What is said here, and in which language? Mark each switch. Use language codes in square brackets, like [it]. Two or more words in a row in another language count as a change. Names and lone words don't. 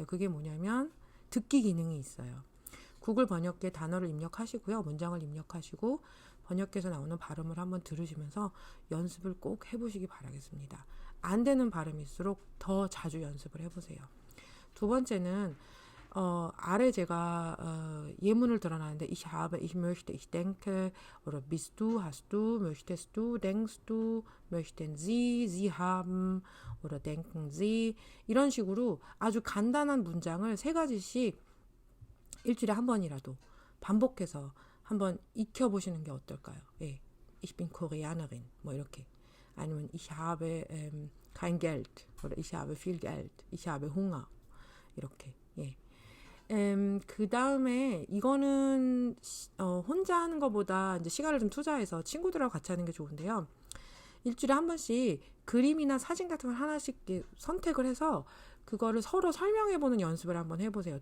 [ko] 그게 뭐냐면 듣기 기능이 있어요. 구글 번역기에 단어를 입력하시고요. 문장을 입력하시고 번역기에서 나오는 발음을 한번 들으시면서 연습을 꼭 해보시기 바라겠습니다. 안 되는 발음일수록 더 자주 연습을 해보세요. 두 번째는 아래 제가 예문을 드러나는데 [de] ich habe, ich möchte, ich denke oder bist du, hast du, möchtest du, denkst du, möchten Sie, Sie haben oder denken Sie [ko] 이런 식으로 아주 간단한 문장을 3가지씩 일주일에 한 번이라도 반복해서 한번 익혀보시는 게 어떨까요? 예. [de] Ich bin Koreanerin [ko] 뭐 이렇게 아니면 [de] ich habe kein Geld oder ich habe viel Geld, ich habe Hunger [ko] 이렇게 예. 그 다음에 이거는 혼자 하는 것보다 이제 시간을 좀 투자해서 친구들하고 같이 하는 게 좋은데요. 일주일에 한 번씩 그림이나 사진 같은 걸 하나씩 선택을 해서 그거를 서로 설명해보는 연습을 한번 해보세요.